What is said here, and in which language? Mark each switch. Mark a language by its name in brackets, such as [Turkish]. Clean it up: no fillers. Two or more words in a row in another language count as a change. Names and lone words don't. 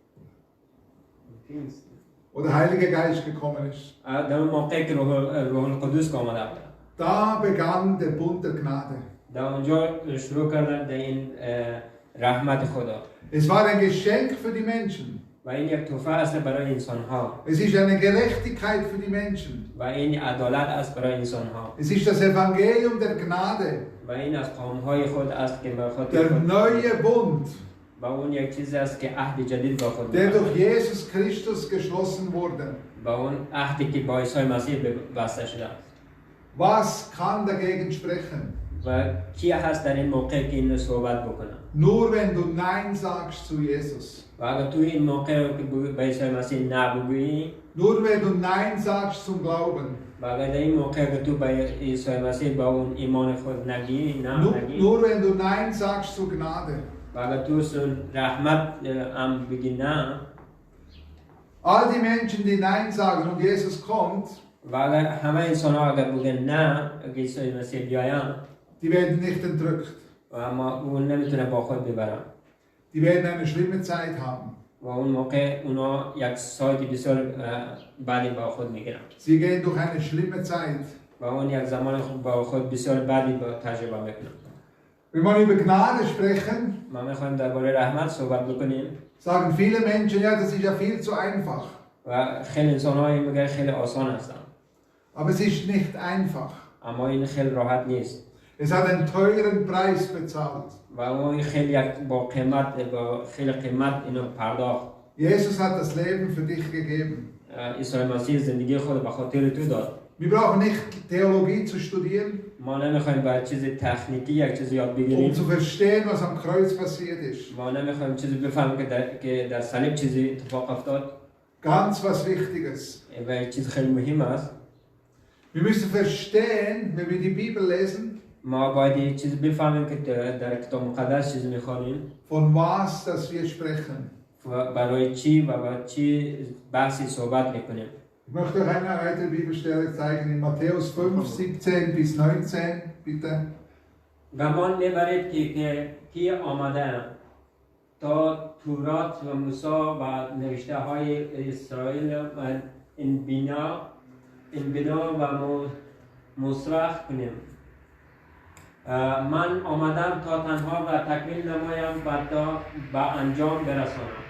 [German] Wo der Heilige Geist gekommen ist. [Persian] در اون موقع که روح القدس آمده بود. [German] Da begann der Bund der Gnade. [Persian] در اونجا شروع کردن در این رحمت خدا. [German] Es war ein Geschenk für die Menschen. [Persian] و این یک تحفه است برای انسان ها. [German] Es ist eine Gerechtigkeit für die Menschen. [Persian] و این عدالت است برای انسان ها. [German] Es ist das Evangelium der Gnade. [Persian] و این از قوم های خود است که به خاطر [German] Der neue Bund, [Persian] و اون یک چیزی است که عهد جدید با خود [German] der [Persian] می‌برد. [German] durch Jesus Christus geschlossen wurde. [Persian] و اون عهدی که با عیسی مسیح بسته شده است. [German] Was kann dagegen sprechen? [Persian] و کی هست در این موقع که این صحبت بکنه؟ [German] Nur wenn du Nein sagst zu Jesus. [Persian] و اگر تو این موقع که به عیسی مسیح نه بگویی، [German] Nur wenn du Nein sagst zum Glauben. [Persian] و اگر در این موقع که تو به عیسی مسیح با اون ایمان خود نگی، [German] Nur wenn du Nein sagst zu Gnade. [Persian] و اگر تو رحمت هم بگی نه، [German] All die Menschen, die Nein sagen und Jesus kommt, [Persian] و اگر همه انسان ها اگر بگن نه، اگر عیسی مسیح بیاین، [German] die werden nicht entrückt. [Persian] و اما اون نمیتونه با خود ببرن. [German] Die werden eine schlimme Zeit haben. [Persian] و اون موقع اونا یک ساعت بسیار بدی با خود میگیرن. [German] Sie gehen durch eine schlimme Zeit. [Persian] و اون یک زمان با خود بسیار بدی با تجربه میکنن. [German] Wenn wir über Gnade sprechen, [Persian] ما میخوایم درباره رحمت صحبت بکنیم. [German] sagen viele Menschen, ja, das ist ja viel zu einfach. [Persian] و خیلی انسان هایی میگن خیلی آسان هستن. [German] Aber es ist nicht einfach. [Persian] اما این خیلی راحت نیست. [German] Es hat einen teuren Preis bezahlt. [Persian] و اون خیلی با خیلی قیمت اینو پرداخت. [German] Jesus hat das Leben für dich gegeben. [Persian] عیسی مسیح زندگی خود به خاطر تو داد. [German] Wir brauchen nicht Theologie zu studieren, [Persian] ما نمیخوایم باید چیز تکنیکی یک چیز یاد بگیریم. [German] um zu verstehen, was am Kreuz passiert ist. [Persian] ما نمیخوایم چیزی بفهمیم که در صلیب چیزی اتفاق افتاد. [German] Ganz was Wichtiges. [Persian] و یک چیز خیلی مهم است. [German] Wir müssen verstehen, wenn wir die Bibel lesen, [Persian] ما باید یک چیز بفهمیم که در کتاب مقدس چیزی میخوانیم. [German] von was dass wir sprechen. [Persian] برای چی و با چی بحثی صحبت میکنیم. [German] Ich möchte euch eine weitere Bibelstelle zeigen in Matthäus 5, 17 bis 19, bitte. [Persian] گمان میبرید که کی آمده تا تورات و موسی و نوشته های اسرائیل این بنا و مصرح کنیم. من آمدم تا تنها و تکمیل نمایم و تا به انجام برسانم.